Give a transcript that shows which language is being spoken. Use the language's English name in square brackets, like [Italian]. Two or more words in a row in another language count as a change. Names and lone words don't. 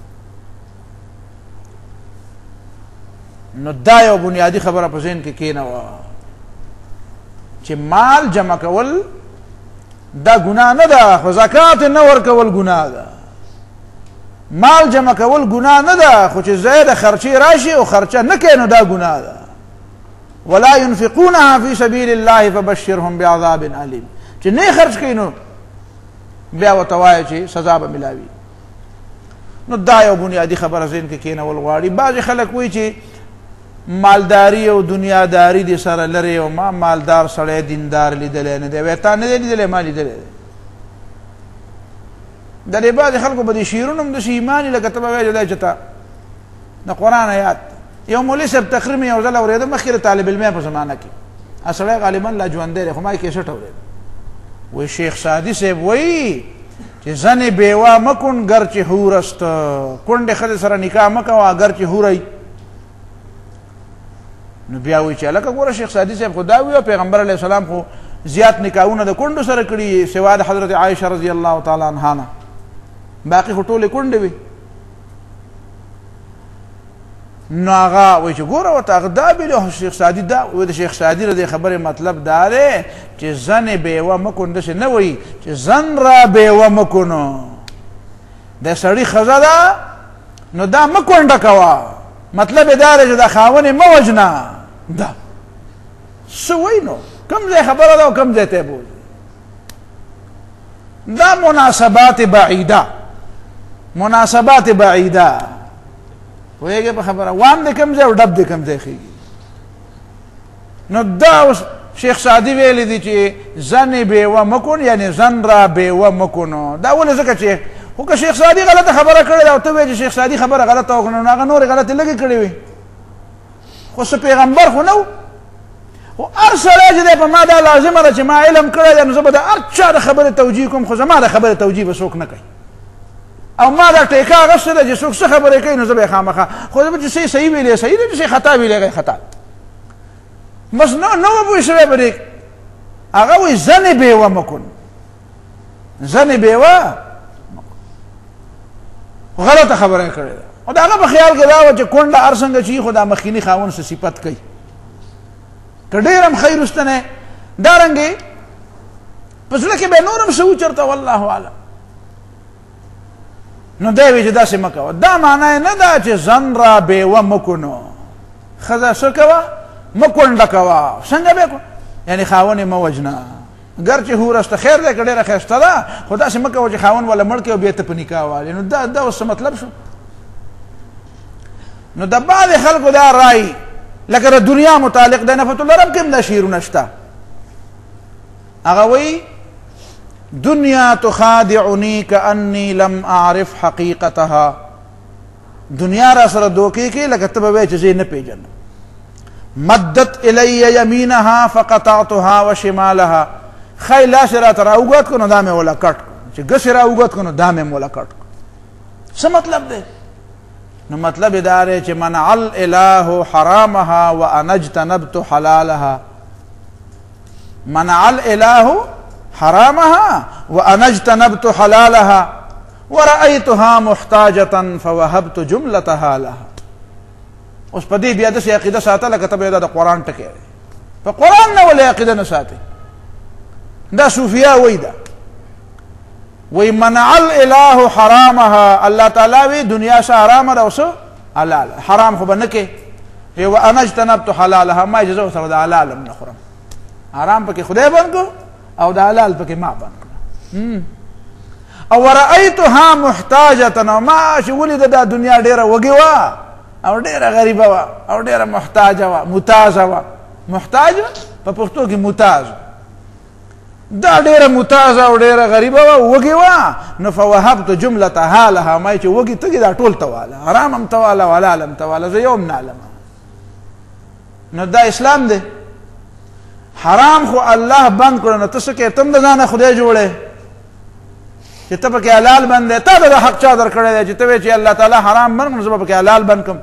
[Pashto] نو دا یو بنیادی خبره په ذهن کې کېنوه چې مال جمع کول دا ګناه نه ده خو زکات نه ورکول ګناه ده. مال جمع کول ګناه نه ده خو چې زیاده خرچې راشي او خرچه نه کوي نو دا ګناه ده. [Arabic] ولا ينفقونها في سبيل الله فبشرهم بعذاب أليم [Pashto] چې نه خرچ کوي نو بیا ورته وایي چې سزا به ملاوي. نو دا یو بنیادي خبره ذهن کې کېنول غواړي. بعضې خلک وایي چې مالداري او دنیاداري دې سره لرې او ما مالدار سړی دیندار لیدلی نه دی. وایي تا نه دی لیدلی ما لیدلی دی. د دې بعضې خلکو به دې شعرونه هم داسې ایمان لکه ته به وایې دی چې ته د قرآن آیات یو مولوي صاحب تقریر مې یو ځل اورېده مخکې د طالب علمۍ په زمانه کې سړی غالبا لا ژوندی دی خو ما یې کیسټ اورېده وی شیخ سعدی صاحب وی چې [Persian] زن بیوه مکن گرچه حور است [Pashto] کونډې ښځې سره نکاح مه کوه اگر چې حوری. نو بیا وی چې هلکه ګوره شیخ سعدي صاحب خو دا وی او پیغمبر علیه السلام خو زیات نکاحونه د کونډو سره کړي سوا د حضرت عایشه رضی الله تعالی عنها نه باقي خو ټولې کونډې وي. نو هغه وایي چې ګوره ورته هغه دا ویلي شیخ سعدي دا وایي د شیخ سعدي د دې خبرې مطلب دا دی چې [Persian] زن بیوه مه کن [Pashto] داسې نه وایي چې [Persian] زن را بیوه مه کنو [Pashto] د سړي ښځه ده نو دا مه کونډه کوه مطلب یې دا دی چې دا خاوند یې مه وژنه. دا څه وایي نو کوم ځای خبره ده او کوم ځای ته یې بولي؟ دا مناسبات بعیده مناسبات بعیده پوهېږې په خبره وام د کوم ځای او ډب د کوم ځای خېږي. نو دا اوس شیخ سعدي ویلی دی چې [Persian] زن بیوه مکن [Pashto] یعنی [Persian] زن را بیوه مکنو. [Pashto] دا ولې ځکه چې خو که شیخ سعدي غلطه خبره کړې ده او ته وایې چې شیخ سعدي خبره غلطه وکړه نو هغه نورې غلطې لږې کړې وي خو څه پیغمبر خو نه و. خو هر سړی چې دی په ما دا لازمه ده چې ما علم کړی دی نو زه به د هر چا د خبرې توجیه کوم خو زما د خبرې توجیه به څوک نه کوي او ما دا ټیکه اخیستې ده چې څوک څه خبرې کوي نو زه به یې خامخا خو زه به چې صحیح ویلې صحیح دی چې خطا ویلې هغه خطا بس نه به پوه شوی په دې. هغه وایي [Persian] زن بیوه مکن زن بیوه [Pashto] غلطه خبره یې کړې ده. او د هغه په خیال کې دا وه چې کونډه هر څنګه چې خو دا مخکیني خاوند څه صفت کوي که ډېر هم ښی رستنی دارنګې په زړه کې به یې نور هم څه وچرته والله اعلم. نو دی وایي چې داسې مه کوه. دا معنا یې نه ده چې [Persian] زن را بیوه مه کنو [Pashto] ښځه څه کوه مه کونډه کوه څنګه به یعنی خاوند یې مه وژنه [Persian] ګرچې حور است [Pashto] خیر دی که ډېره ښایسته ده خو داسې مه کوه چې خاوند والا مړ کړي او بیا ته په نکاح والې نو دا اوس څه مطلب شو. نو د بعضې خلکو دا رای لکه د دنیا متعلق د نفت الله رب کې هم دا شعرونه شته. هغه وایي [Arabic] دنیا تخادعنی کأنی لم اعرف حقیقتها [Pashto] دنیا را سره دوکې کوي لکه ته به وایې چې زه یې نه پېژنم. [Arabic] مدت الی یمینها فقطعتها وشمالها [Pashto] خی لاس راته راوګت کړو نو دا مې وله کټ کړو، چې ګس یې راوګت کړو نو دا مې وله کټ کړو. څه مطلب دی؟ نو مطلب یې دا دی چې [Arabic] منع الاله حرامها وانا اجتنبت حلالها. منع الاله حرامها وانا اجتنبت حلالها ورأيتها محتاجة فوهبت جملتها لها. [Pashto] اوس په دې بیا داسې عقیده ساته لکه ته به دا د قرآن ټکی دی، په قرآن نه ولې عقیده نه ساتي؟ دا صوفیا وایي دا وی [Arabic] منع الاله حرامها، [Pashto] الله تعالی وی دنیا سه حرام ده او څه حلال، حرام خو به نه کې. [Arabic] وانا اجتنبت حلالها، [Pashto] ما اجازه ورسره د حلال هم نه خورم، حرام پکې خدای بند کړو او د حلال پکې ما بند کړو. او [Arabic] ورأيتها محتاجة، [Pashto] او ما چې ولید دا دنیا ډیره وږې وه او ډیره غریبه وه او ډیره محتاجه وه، متازه وه. محتاج په پښتو کې متاز، دا ډیره متازه او ډیره غریبه وه، وږې وه. نو [Arabic] فوهبت جملتها لها، [Pashto] ما چې وږې تږې دا ټول تواله، حرام هم تواله او حلال هم تواله، زه یو هم نه علمه. نو دا اسلام دی. حرام خو الله بند کړو، نو ته څه کوې؟ ته هم د ځانه خدای جوړې چې ته پکې حلال بند دی. تا ته دا حق چا درکړی دی چې ته وایې چې الله تعالی حرام بند کړم زه به پکې حلال بند کړم؟